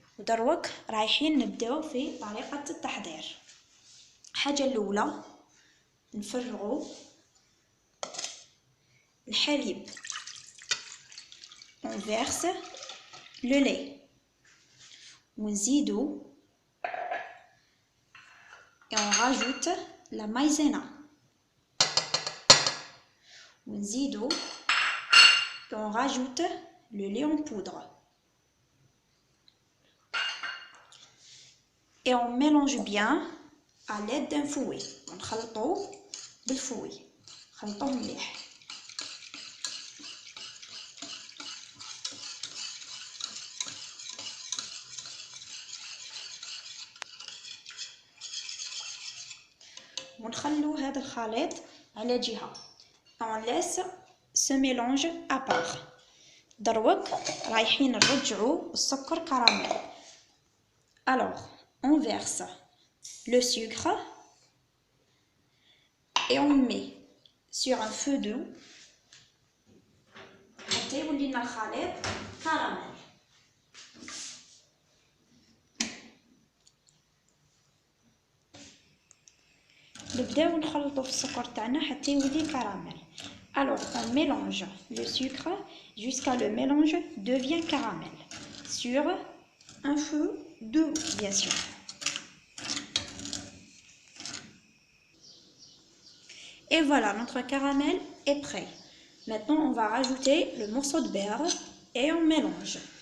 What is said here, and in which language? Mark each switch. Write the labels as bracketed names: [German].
[Arabic] ودروك رايحين نبداو في طريقة التحضير. الحاجة الأولى نفرغوا الحليب. [French] On verse le lait. [Arabic] ونزيدو [French] et on rajoute la maïzena. [Arabic] ونزيدو [French] et on rajoute le lait en poudre. Et on mélange bien à l'aide d'un fouet. [Arabic] ونخلطو بالفوي. نخلطوه مليح. ونخلو هذا الخليط على جهة. [French] On laisse ce mélange à part. [Arabic] دروك رايحين نرجعو السكر كراميل. [French] Alors, on verse le sucre et on met sur un feu doux [Arabic] حتى يولي لنا الخليط كراميل. نبداو نخلطو في السكر تاعنا حتى يولي كراميل. [French] Alors on mélange le sucre jusqu'à le mélange devient caramel sur un feu doux bien sûr. Et voilà, notre caramel est prêt. Maintenant on va rajouter le morceau de beurre et on mélange.